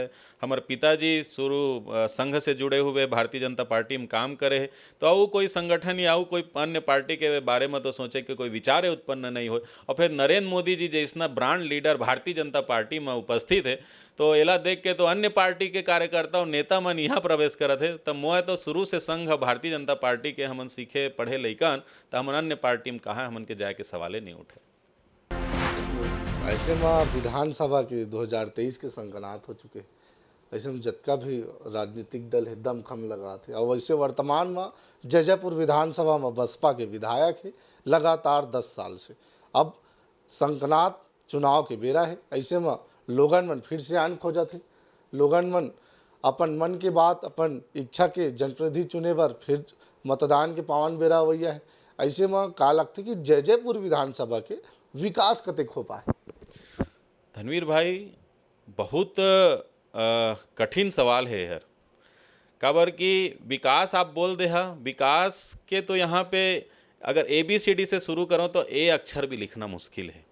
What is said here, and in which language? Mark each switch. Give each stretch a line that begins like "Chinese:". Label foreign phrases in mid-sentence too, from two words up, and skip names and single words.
Chhattisgarhi: हमारे पिताजी शुरू संघ से जुड़े हुए भारतीय जनता पार्टी में काम करे है, तो आऊ कोई संगठन या आऊ कोई अन्य पार्टी के बारे में तो सोचे कि कोई विचार उत्पन्न नहीं हो। और फिर नरेंद्र मोदी जी जैसा
English: brand leader
Chhattisgarhi: भारतीय जनता पार्टी में उपस्थित है, तो एला देख के तो अन्य पार्टी के कार्यकर्ता और नेता मन यहाँ प्रवेश करत है। तो मोह तो शुरू से संघ भारतीय जनता पार्टी के हमन सीखे पढ़े लइकन, तो हमन अन्य पार्टी में कहाँ हमन के जाए के सवाले नहीं उठे। ऐसे में विधानसभा के 2023 के संगनात हो चुके, ऐसे में जतका भी राजनीतिक दल है दमखम लगा थे और वैसे वर्तमान में जयपुर विधानसभा में बसपा के विधायक है लगातार 10 साल से। अब संगनात चुनाव के बेरा है, ऐसे में लोगन मन फिर से आन खोजत है, लोगन मन अपन मन के बात अपन इच्छा के जनप्रतिनिधि चुने बर फिर मतदान के पावन बेरा हुआ है। ऐसे में का लगता है कि जयपुर विधानसभा के विकास कतेक हो पाए? धनवीर भाई, बहुत कठिन सवाल है यार, काबर कि विकास आप बोल दे हा, विकास के तो यहाँ पे अगर ABCD से शुरू करो तो A अक्षर भी लिखना मुश्किल है।